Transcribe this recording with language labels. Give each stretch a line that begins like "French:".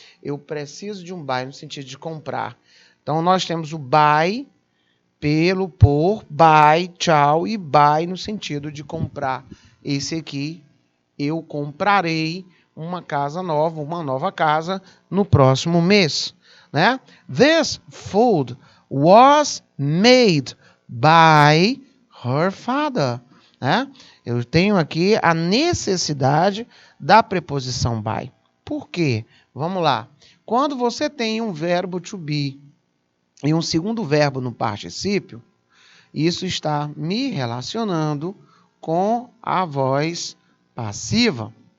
Portuguese: Eu preciso de um buy no sentido de comprar. Então nós temos o buy pelo, por, buy, tchau, e buy no sentido de comprar. Esse aqui, eu comprarei uma casa nova, uma nova casa no próximo mês, né?
English: This food was made by her father, né?
Portuguese: Eu tenho aqui a necessidade da preposição by. Por quê? Vamos lá. Quando você tem um verbo to be e um segundo verbo no particípio, isso está me relacionando com a voz passiva.